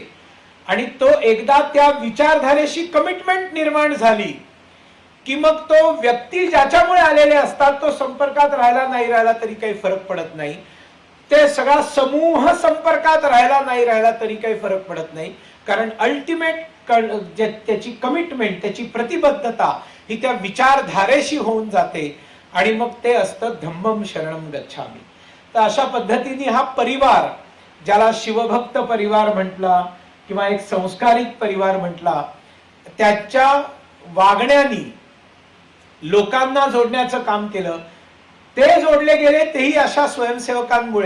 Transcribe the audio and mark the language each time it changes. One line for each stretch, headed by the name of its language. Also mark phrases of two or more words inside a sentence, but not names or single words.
Marathi: आणि तो एकदा त्या विचारधारेशी कमिटमेंट निर्माण झाली की मग तो व्यक्ती ज्याच्यामुळे आलेले असतात तो संपर्कात राहिला नाही राहिला तरी काही फरक पडत नाही, ते सगळा समूह संपर्कात राहिला नाही राहिला तरी काही फरक पडत नाही. कारण अल्टिमेट त्याची कमिटमेंट, त्याची प्रतिबद्धता ही त्या विचारधारेशी होऊन जाते आणि मग ते असतं
Pali: धम्मम शरणम गच्छामी.
Marathi: तर अशा पद्धतीने हा परिवार, ज्याला शिवभक्त परिवार म्हटला किंवा एक संस्कारिक परिवार म्हटला, त्याच्या वागण्याने लोकांना जोडण्याचं काम केलं. ते जोडले गेले तेही अशा स्वयंसेवकांमुळे.